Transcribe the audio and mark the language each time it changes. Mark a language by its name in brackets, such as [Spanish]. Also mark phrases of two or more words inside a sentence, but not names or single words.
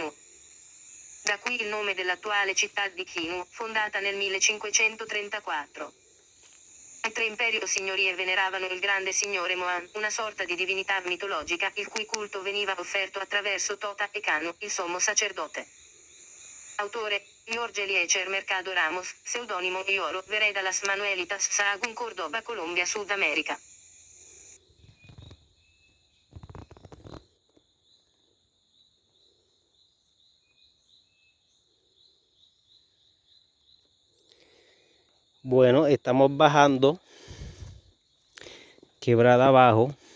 [Italian] Da qui il nome dell'attuale città di Kinu, fondata nel 1534. I 3 imperi o signorie veneravano il grande signore Mohan, una sorta di divinità mitologica, il cui culto veniva offerto attraverso Tota e Kanu, il sommo sacerdote. Autore, [Spanish] Jorge Eliezer Mercado Ramos, pseudonimo Ioro, Vereda Las Manuelitas Sahagún, Córdoba, Colombia, Sudamérica. Bueno, estamos bajando quebrada abajo.